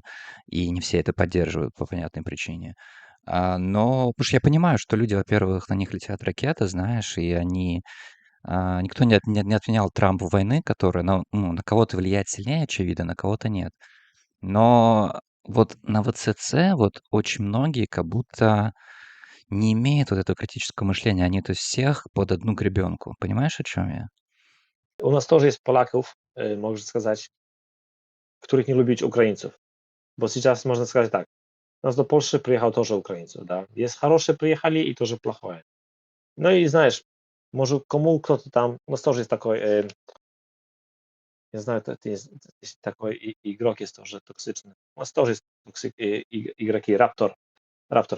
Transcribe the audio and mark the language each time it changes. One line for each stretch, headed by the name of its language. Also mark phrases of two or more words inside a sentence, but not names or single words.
Russian: И не все это поддерживают по понятной причине. Но потому что я понимаю, что люди, во-первых, на них летят ракеты, знаешь, и они никто не отменял Трампу войны, которая на кого-то влияет сильнее, очевидно, на кого-то нет. Но вот на ВЦЦ вот очень многие как будто не имеют вот этого критического мышления. Они то есть всех под одну гребенку. Понимаешь, о чем я?
Polish: U nas тоже jest Polaków, można сказать, których nie lubić Ukraińców.
Russian: Bo сейчас можно сказать так. У нас до Польши приехал тоже украинцев, да. Есть хорошие приехали и тоже плохое. Ну и знаешь, может кому кто-то там, у нас тоже есть такой, я знаю, это есть такой игрок есть тоже токсичный. У нас тоже есть игроки, Раптор.